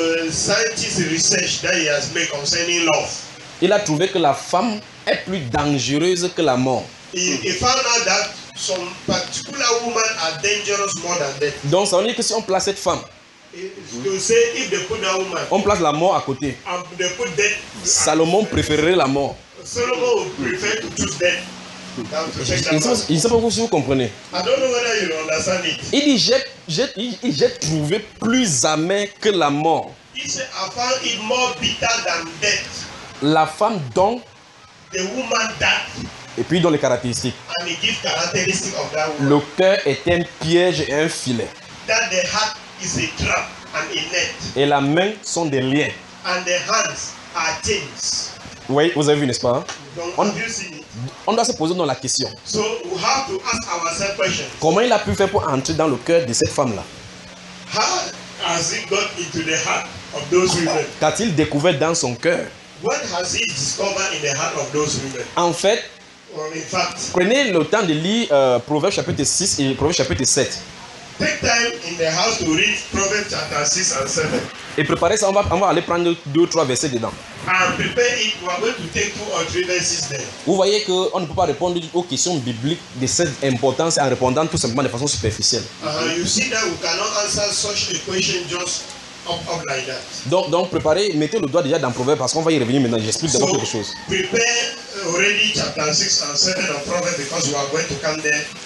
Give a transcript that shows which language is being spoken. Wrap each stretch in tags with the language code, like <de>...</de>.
<en>Scientist research that he has made concerning love.</en> <fr>Il a trouvé que la femme est plus dangereuse que la mort.</fr> <en>He found out that some particular women are dangerous more than death.</en> <fr>Donc ça veut dire que si on place cette femme,</fr> <en>to say if they put that woman,</en> <fr>on place la mort à côté.</fr> <en>And they put death.</en> <fr>Salomon préférerait la mort.</fr> <en>Solomon prefer to choose death.</en> <fr>Je ne sais pas si vous comprenez.</fr> <en>I don't know whether you understand it.</en> <fr>Il dit j'ai trouvé plus amer que la mort.</fr> <en>Said, I found it more bitter than death.</en> <fr>La femme donc.</fr> <en>The woman that.</en> <fr>Et puis dans les caractéristiques.</fr> <en>And he gives characteristic of that woman.</en> <fr>Le cœur est un piège et un filet.</fr> <en>That the heart is a trap and a net.</en> <fr>Et la main sont des liens.</fr> <en>And the hands are chains.</en> <fr>Oui, vous avez vu, n'est-ce pas? Donc, on doit se poser dans la question.</fr> <en>So, we have to ask ourselves questions.</en> <fr>Comment il a pu faire pour entrer dans le cœur de cette femme-là?</fr> <en>How has he got into the heart of those women?</en> <fr>Qu'a-t-il découvert dans son cœur?</fr> <en>What has he discovered in the heart of those women?</en> <fr>En fait,</fr> <en>or in fact,</en> <fr>prenez le temps de lire Proverbe chapitre 6 et Proverbe chapitre 7.</fr> <en>Take time in the house to read Proverbe chapter 6 and 7.</en> <fr>Et préparez ça, on va aller prendre 2-3 versets dedans.</fr> <en>And prepare it, we are going to take 2 or 3 verses there.</en> <fr>Vous voyez qu'on ne peut pas répondre aux questions bibliques de cette importance en répondant tout simplement de façon superficielle.</fr> <en>You see that we cannot answer such a question just up like that.</en> <fr>Donc préparez, mettez le doigt déjà dans Proverbe parce qu'on va y revenir maintenant, j'explique d'abord quelque chose.</fr> <en>Prepare already chapter 6 and 7 of Proverbe because we are going to come there.</en>